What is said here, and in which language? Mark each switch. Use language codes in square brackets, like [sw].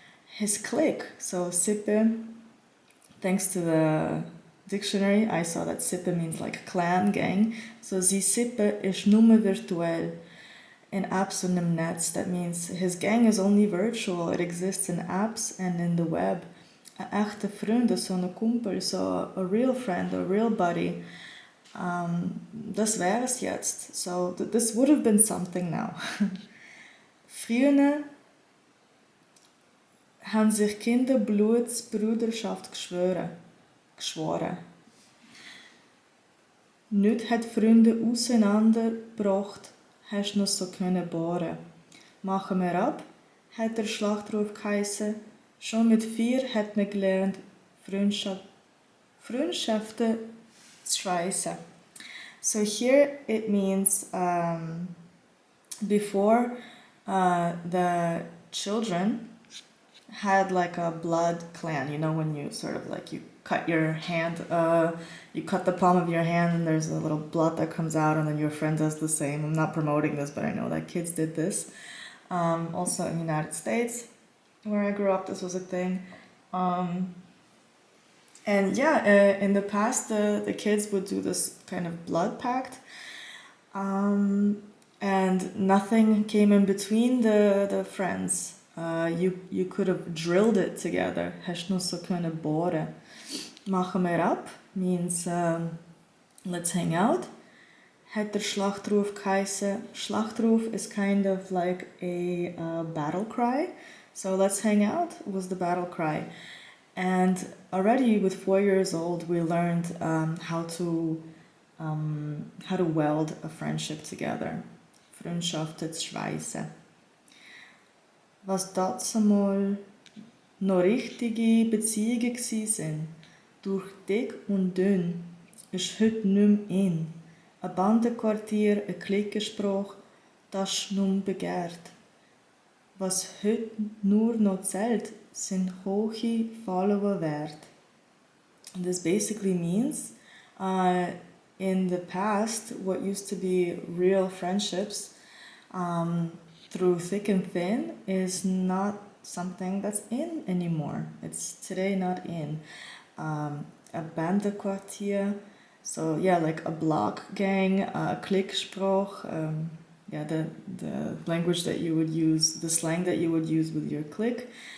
[en] His clique, so Sippe, thanks to the dictionary, I saw that Sippe means like clan, gang. [de] So sie Sippe ist nur virtuell in apps und im Netz. [en] That means his gang is only virtual. It exists in apps and in the web. [de] Ein echter Freund, so ein Kumpel, [en] so a real friend, a real buddy. [de] Das wäre es jetzt. [en] So this would have been something now. [de] Früher haben sich Kinder Blutsbrüderschaft geschworen. Nicht hat Freunde auseinandergebracht, hast noch so können bohren. Machen wir ab, hat der Schlachtruf geheissen. Schon mit 4 hat man gelernt, Freundschaften zu schweissen. [en] So here it means before the children had like a blood clan, you know, when you sort of like you cut your hand, you cut the palm of your hand and there's a little blood that comes out and then your friend does the same. I'm not promoting this, but I know that kids did this. Also in the United States, where I grew up, this was a thing. And yeah, in the past, the kids would do this kind of blood pact. And nothing came in between the friends. You could have drilled it together. [de] Hast nur so können bohren. Machen wir ab [en] means let's hang out. [de] Hat der Schlachtruf geheissen. [en] Schlachtruf is kind of like a battle cry. So let's hang out was the battle cry. And already with 4 years old, we learned how to weld a friendship together. [de] Freundschaften zu schweissen. Was dazumal noch richtige Beziehungen waren, durch dick und dünn, ist heute nicht mehr in. Ein Bandenquartier, ein Klickenspruch, das ist nun begehrt. Was heute nur noch zählt, sind hohe Follower-Wert. [en] This basically means, in the past, what used to be real friendships, through thick and thin, is not something that's in anymore. It's today not in. A Bandenquartier, so yeah, like a block gang, a Klickspruch, the language that you would use, the slang that you would use with your clique.